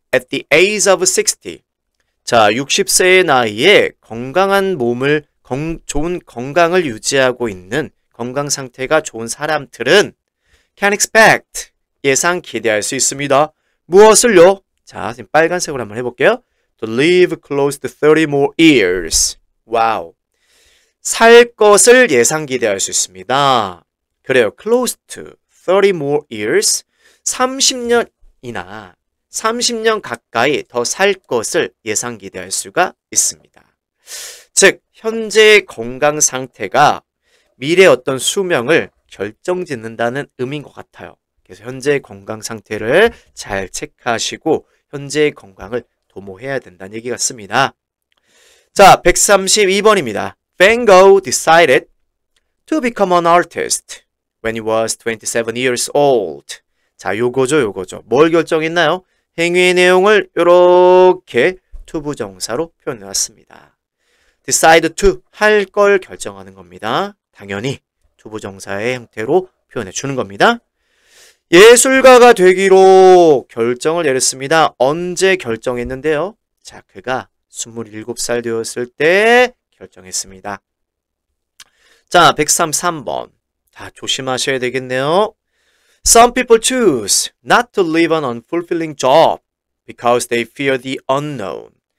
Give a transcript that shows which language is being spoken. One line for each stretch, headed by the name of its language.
English: at the age of 60.
Korean: 자, 60세의 나이에 건강한 몸을, 좋은 건강을 유지하고 있는 건강 상태가 좋은 사람들은
English: can expect,
Korean: 예상 기대할 수 있습니다. 무엇을요? 자, 지금 빨간색으로 한번 해볼게요.
English: To live close to 30 more years.
Korean: 와우. 살 것을 예상 기대할 수 있습니다. 그래요.
English: close to 30 more years.
Korean: 30년이나 30년 가까이 더 살 것을 예상 기대할 수가 있습니다. 즉, 현재의 건강 상태가 미래의 어떤 수명을 결정짓는다는 의미인 것 같아요. 그래서 현재의 건강 상태를 잘 체크하시고 현재의 건강을 도모해야 된다는 얘기 같습니다. 자, 132번입니다.
English: Van Gogh decided to become an artist when he was 27 years old.
Korean: 자, 요거죠. 뭘 결정했나요? 행위의 내용을 이렇게 투부정사로 표현해왔습니다. decide to, 할 걸 결정하는 겁니다. 당연히 투부정사의 형태로 표현해 주는 겁니다. 예술가가 되기로 결정을 내렸습니다. 언제 결정했는데요? 자, 그가 27살 되었을 때 결정했습니다. 자, 133번. 다 조심하셔야 되겠네요.
English: Some people choose not to leave an unfulfilling job because they fear the unknown.